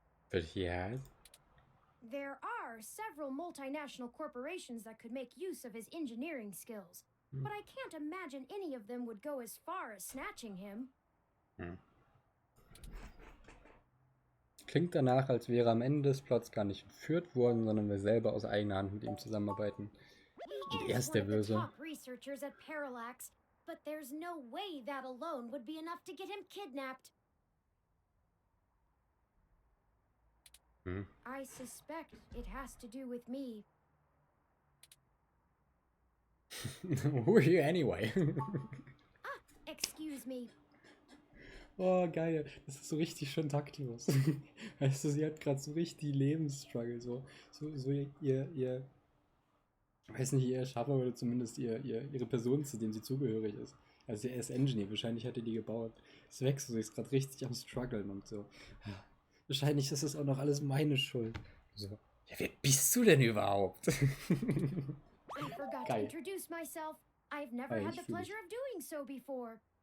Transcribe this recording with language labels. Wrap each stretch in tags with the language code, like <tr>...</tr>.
<en>But he has? There are several multinational corporations that could make use of his engineering skills, but I can't imagine any of them would go as far as snatching him.</en> <de>Klingt danach, als wäre am Ende des Plots gar nicht entführt worden, sondern wir selber aus eigener Hand mit ihm zusammenarbeiten. Und er ist der Böse.</de> <en>Top researchers at Parallax, but there's no way that alone would be enough to get him kidnapped. I suspect it has to do with me. Who are you anyway? Excuse me.</en> <de>Oh, geil. Das ist so richtig schön taktlos. Weißt du, sie hat gerade so richtig Lebensstruggle. So ihr weiß nicht, ihr Schaffer oder zumindest ihre Person, zu dem sie zugehörig ist. Also er ist Engineer, wahrscheinlich hat er die gebaut. Es wächst so, sie ist gerade richtig am Struggeln und so. Wahrscheinlich ist das auch noch alles meine Schuld. So, ja, wer bist du denn überhaupt?</de> <en>I forgot to introduce myself. I've never had the pleasure of doing so before.</en>